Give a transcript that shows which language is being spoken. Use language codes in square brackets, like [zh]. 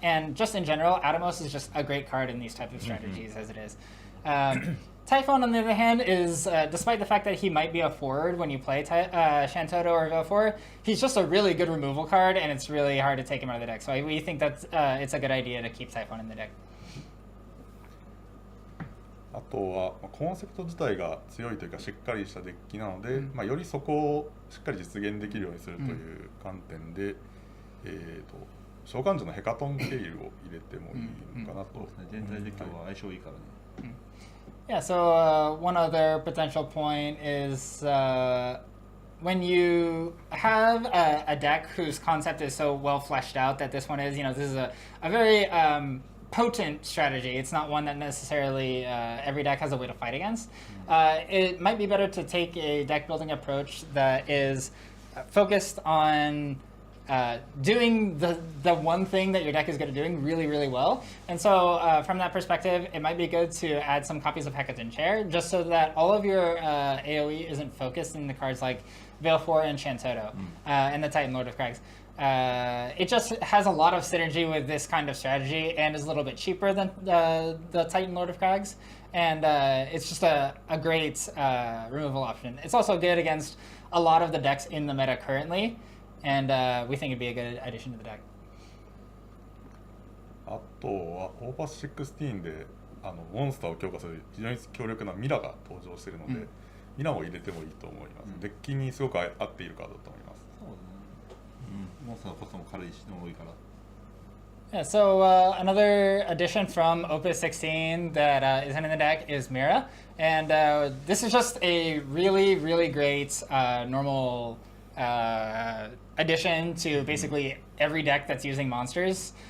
[en] And just in general, Atomos is just a great card in these type of strategies as it is. Typhon, on the other hand, is, despite the fact that he might be a forward when you play Shantoto or Veil 4, he's just a really good removal card, and it's really hard to take him out of the deck. So we think that it's a good idea to keep Typhon in the deck. [ja] あとはコンセプト自体が強いというかしっかりしたデッキなので、よりそこをしっかり実現できるようにするという観点で、召喚獣のヘカトンケイルを入れてもいいのかなと。全体で今日は相性いいからね。 [en] Yeah, so one other potential point is when you have a deck whose concept is so well fleshed out that this one is, this is a very potent strategy. It's not one that necessarily every deck has a way to fight against. It might be better to take a deck building approach that is focused on doing the one thing that your deck is good at doing really, really well. And so from that perspective, it might be good to add some copies of Hecaton Chair, just so that all of your AoE isn't focused in the cards like Veil 4 and Shantoto and the Titan Lord of Crags. It just has a lot of synergy with this kind of strategy and is a little bit cheaper than the Titan Lord of Crags. And it's just a great removal option. It's also good against a lot of the decks in the meta currently. And we think it'd be a good addition to the deck. [ja] あとはオーパス16でモンスターを強化する非常に強力なミラが登場しているので、ミラも入れてもいいと思います。デッキにすごく合っているカードだと思います。そうだね。モンスターのコストも軽いし重いから。 [en] Yeah, so another addition from Opus 16 that isn't in the deck is Mira. And this is just a really, really great normal addition to basically every deck that's using monsters.